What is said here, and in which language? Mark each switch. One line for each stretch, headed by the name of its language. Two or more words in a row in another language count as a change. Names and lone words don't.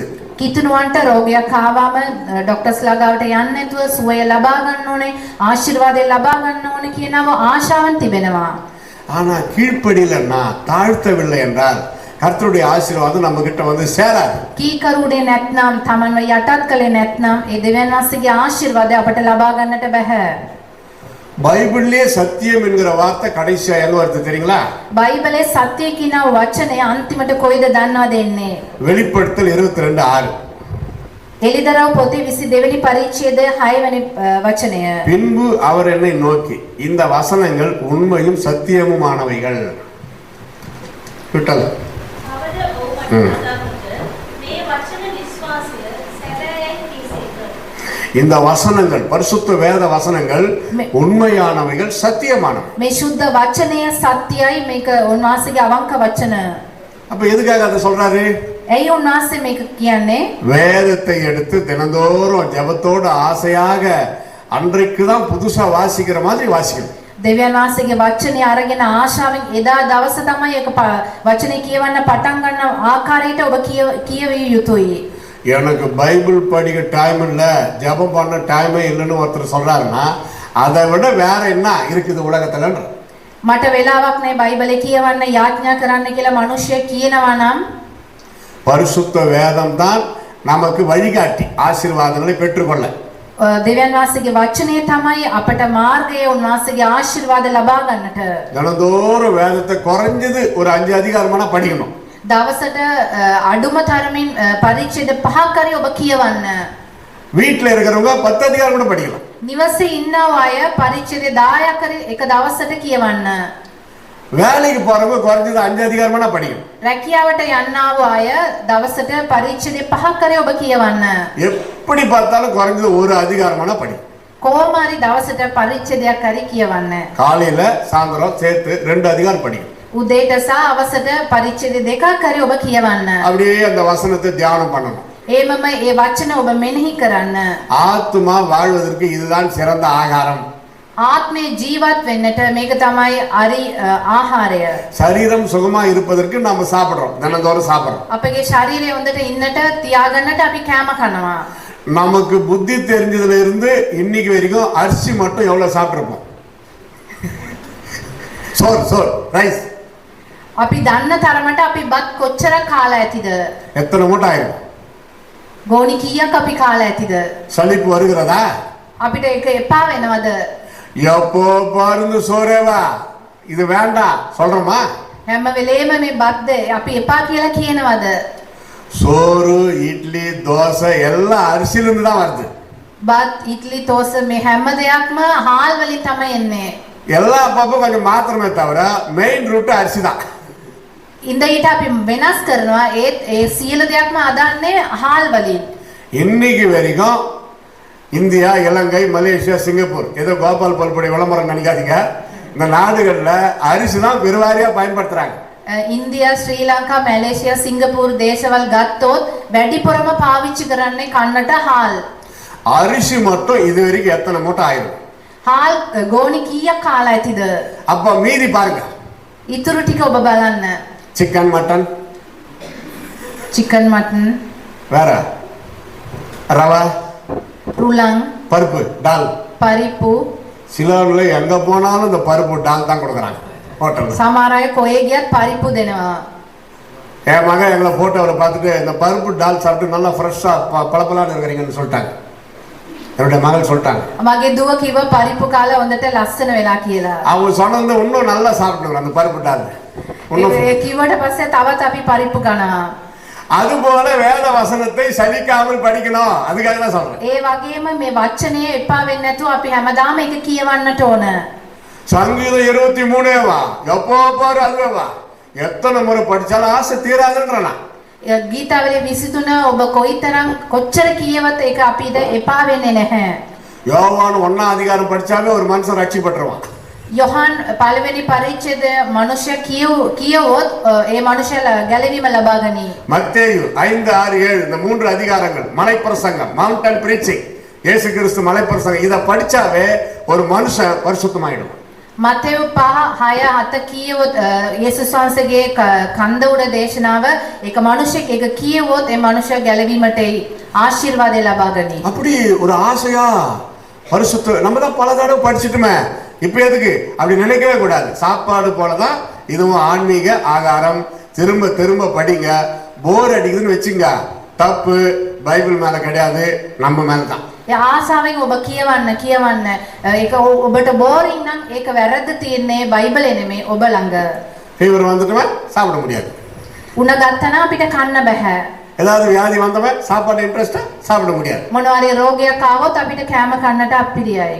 Sinhala: කිතුණුවන්ට රෝගයක් ආවම ડોක්ටර්ස් ළඟට යන්න නැතුව සුවය ලබා ගන්න ඕනේ, ආශිර්වාදය ලබා ගන්න ඕනේ කියනව ආශාවන් තිබෙනවා.
Tamil: ஆனா கீழ்ப்படியலன்னா தாழ்த்தவில்லை என்றால் கர்த்தருடைய ஆசீர்வாதம் நம்ம கிட்ட வந்து சேராது.
Sinhala: කීකරුනේ නැත්නම් තමන්ව යටත් කළේ නැත්නම් ඒ දෙවියන් වහන්සේගේ ආශිර්වාදය අපට ලබා ගන්නට බෑ.
Tamil: பைபிள்லயே சத்தியம் என்கிற வார்த்தை கடைசியா எங்க வருது தெரியுங்களா?
Sinhala: බයිබලයේ සත්‍ය කියන වචනය අන්තිමට කොයිද දන්නවද එන්නේ?
Tamil: வெளிப்படுத்தல் 22:6.
Sinhala: එලිදරව් පොතේ 22 වෙනි පරිච්ඡේදය 6 වෙනි වචනය.
Tamil: பின்பு அவர் என்னை நோக்கி இந்த வசனங்கள் உண்மையும் சத்தியமுமானவைகள். விட்டல். இந்த வசனங்கள் பரிசுத்த வேத வசனங்கள் உண்மையானவைகள் சத்தியமானவை.
Sinhala: මේ සුද්ධ වචනය සත්‍යයි මේක උන්වහන්සේගේ අවංක වචන.
Tamil: அப்ப எதுக்காக அதை சொல்றாரு?
Sinhala: ඇයි උන්වහන්සේ මේක කියන්නේ?
Tamil: வேதத்தை எடுத்து தினந்தோறும் ஜெபத்தோட ஆசையாக அன்றைக்கு தான் புதுசா வாசிக்கிற மாதிரி வாசிக்கணும்.
Sinhala: දෙවියන් වහන්සේගේ වචනේ අරගෙන ආශාවෙන් එදා දවස තමයි ඒක වචනේ කියවන්න පටන් ගන්න ආකාරයට ඔබ කියවිය යුතුයි.
Tamil: எனக்கு பைபிள் படிக்க டைம் இல்ல, ஜெபம் பண்ண டைமே இல்லைன்னு ஒருத்தர் சொல்றாருன்னா அதை விட வேற என்ன இருக்குது உலகத்துலன்ற.
Sinhala: මට වෙලාවක් නැහැ බයිබලේ කියවන්න යාඥා කරන්න කියලා මිනිස්සු කියනවා නම්
Tamil: பரிசுத்த வேதம் தான் நமக்கு வழிகாட்டி ஆசீர்வாதங்களை பெற்றுக்கொள்ள.
Sinhala: දෙවියන් වහන්සේගේ වචනේ තමයි අපට මාර්ගය උන්වහන්සේගේ ආශිර්වාද ලබා ගන්නට.
Tamil: தினந்தோறும் வேதத்தை குறைஞ்சது ஒரு 5 அதிகாரமான படிக்கணும்.
Sinhala: දවසට අඩුම තරමින් පරිච්ඡේද 5ක් හරි ඔබ කියවන්න.
Tamil: வீட்டில் இருக்கிறவங்க 10 அதிகாரம் கூட படிக்கலாம்.
Sinhala: නිවසේ ඉන්නව අය පරිච්ඡේද 10ක් හරි එක දවසට කියවන්න.
Tamil: வேலைக்கு போறவங்க குறைஞ்சது 5 அதிகாரமான படிக்கணும்.
Sinhala: රැකියාවට යන්නව අය දවසට පරිච්ඡේද 5ක් හරි ඔබ කියවන්න.
Tamil: எப்படி பார்த்தாலும் குறைஞ்சது ஒரு அதிகாரமான படி.
Sinhala: කොහොම හරි දවසට පරිච්ඡේදයක් හරි කියවන්න.
Tamil: காலையில சாயந்தரம் சேர்த்து 2 அதிகாரம் படிக்கணும்.
Sinhala: උදේට සහ අවසට පරිච්ඡේද දෙකක් හරි ඔබ කියවන්න.
Tamil: அப்படியே அந்த வசனத்தை தியானம் பண்ணணும்.
Sinhala: ඒමම ඒ වචන ඔබ මෙනෙහි කරන්න.
Tamil: ஆத்துமா வாழ்வதற்கு இதுதான் சிறந்த ஆகாரம்.
Sinhala: ආත්මේ ජීවත් වෙන්නට මේක තමයි අරි ආහාරය.
Tamil: சரீரம் சுகமா இருப்பதற்கு நாம சாப்பிடுறோம், தினந்தோறும் சாப்பிடுறோம்.
Sinhala: අපගේ ශරීරය හොඳට ඉන්නට තියාගන්නට අපි කෑම කනවා.
Tamil: நமக்கு புத்தி தெரிஞ்சதுல இருந்து இன்னைக்கு வரைக்கும் அரிசி மட்டும் எவ்வளவு சாப்பிட்டுருப்போம்? சோறு ரைஸ்
Sinhala: අපි දන්න තරමට අපි බත් කොච්චර කාලා ඇතිද?
Tamil: எத்தனை மூட்டை ஆயிரும்?
Sinhala: ගෝණි කීයක් අපි කාලා ඇතිද?
Tamil: சலிப்பு வருகிறதா?
Sinhala: අපිට ඒක එපා වෙනවද?
Tamil: எப்போ பாருங்க சோறேவா, இது வேண்டாம் சொல்றோமா?
Sinhala: හැම වෙලේම මේ බත්ද අපි එපා කියලා කියනවද?
Tamil: சோறு இட்லி தோசை எல்லாம் அரிசியிலிருந்து தான் வருது.
Sinhala: බත් ඉඩ්ලි තෝස මේ හැම දෙයක්ම හාල් වලින් තමයි එන්නේ.
Tamil: எல்லா அப்பப்போ கொஞ்சம் மாத்திரமே தவிர
English: main root
Tamil: அரிசி தான்.
Sinhala: ඉඳ ඊට අපි වෙනස් කරනවා ඒත් ඒ සියලු දෙයක්ම අදන්නේ හාල් වලින්.
Tamil: இன்னைக்கு வரைக்கும் இந்தியா, இலங்கை, மலேசியா, சிங்கப்பூர், ஏதோ கோபால் பல்புடைய விளம்பரம் நினைக்காதீங்க, இந்த நாடுகள்ல அரிசி தான் பெருவாரியா பயன்படுத்துறாங்க.
Sinhala: ඉන්දියා, ශ්‍රී ලංකා, මැලේසියා, සිංගප්පූරු දේශවල් ගත්තොත් වැඩිපුරම පාවිච්චි කරන්නේ කන්නට හාල්.
Tamil: அரிசி மட்டும் இது வரைக்கும் எத்தனை மூட்டை ஆயிரும்?
Sinhala: හාල් ගෝණි කීයක් කාලා ඇතිද?
Tamil: அப்ப மீதி பாருங்க.
Sinhala: ඉතුරු ටික ඔබ බලන්න.
English: chicken, mutton, chicken mutton,
Tamil: வேற ரவா,
Sinhala: රුලං,
Tamil: பருப்பு, டால்.
Sinhala: පරිප්පු.
Tamil: சிலர்ல எங்க போனாலும் இந்த பருப்பு டால் தான் கொடுக்குறாங்க ஹோட்டல்ல.
Sinhala: සමහර අය කොහේ ගියත් පරිප්පු දෙනවා.
Tamil: என் மகன் எங்களை போட்டோவில் பார்த்துட்டு இந்த பருப்பு டால் சாப்பிட்டு நல்லா ஃப்ரெஷ்ஷா பளபளன்னு இருக்கிறீங்கன்னு சொல்லிட்டாங்க. என்னுடைய மகள் சொல்லிட்டாங்க.
Sinhala: මගේ දුව කිව්ව පරිප්පු කාලා හොඳට ලස්සන වෙලා කියලා.
Tamil: அவங்க சொன்னது இன்னும் நல்லா சாப்பிட்டுங்க அந்த பருப்பு டால்.
Sinhala: ඒ කිව්වට පස්සේ තවත් අපි පරිප්පු කනවා.
Tamil: அது போல வேத வசனத்தை சலிக்காமல் படிக்கணும், அதுக்காக தான் சொல்றேன்.
Sinhala: ඒ වගේම මේ වචනේ එපා වෙන්නේ නැතුව අපි හැමදාම ඒක කියවන්නට ඕන.
Tamil: சங்கீதம் 23 எப்போ பாரு அதுவா, எத்தனை முறை படிச்சாலும் ஆசை தீராதுன்றனா.
Sinhala: ගීතාවලිය 23 ඔබ කොයිතරම් කොච්චර කියවත් ඒක අපිට එපා වෙන්නේ නැහැ.
Tamil: யோவான் 1 அதிகாரம் படிச்சாலே ஒரு மனுஷன் ரட்சிக்கப்பட்டுருவான்.
Sinhala: යොහන් පළවෙනි පරිච්ඡේද මනුෂ්‍ය කියවොත් ඒ මනුෂ්‍ය ගැලවීම ලබා ගනී.
Tamil: மத்தேயு 5, 6, 7 இந்த 3 அதிகாரங்கள் மலைப்பிரசங்கம்,
English: mountain preaching,
Tamil: இயேசு கிறிஸ்து மலைப்பிரசங்கம், இத படிச்சாவே ஒரு மனுஷன் பரிசுத்தமாயிடும்.
Sinhala: මතෙව් 5, 6, 7 කියවොත් යේසුස් වහන්සේගේ කන්ද උඩ දේශනාව ඒක මනුෂ්‍යෙක් ඒක කියවොත් ඒ මනුෂ්‍ය ගැලවීමට ආශිර්වාදය ලබා ගනී.
Tamil: அப்படி ஒரு ஆசையா பரிசுத்த நம்ம தான் பல தடவை படிச்சிட்டுமே, இப்ப எதுக்கு அப்படி நினைக்கவே கூடாது. சாப்பாடு போலதான் இதுவும் ஆன்மீக ஆகாரம். திரும்ப திரும்ப படிங்க. போர் அடிக்குதுன்னு வச்சுங்க, தப்பு பைபிள் மேல கிடையாது, நம்ம மேல தான்.
Sinhala: ආසාවෙන් ඔබ කියවන්න ඒක ඔබට බෝරින් නම් ඒක වැරද්ද තියෙන්නේ බයිබලේ නෙමෙයි ඔබ ළඟ.
Tamil: ஃபீவர் வந்துட்டுமே சாப்பிட முடியாது.
Sinhala: උණ ගත්තා නම් අපිට කන්න බෑ.
Tamil: ஏதாவது வியாதி வந்தவன் சாப்பாடு இன்ட்ரெஸ்டா சாப்பிட முடியாது.
Sinhala: මොනවාරි රෝගයක් ආවොත් අපිට කෑම කන්නට අපිරියයි.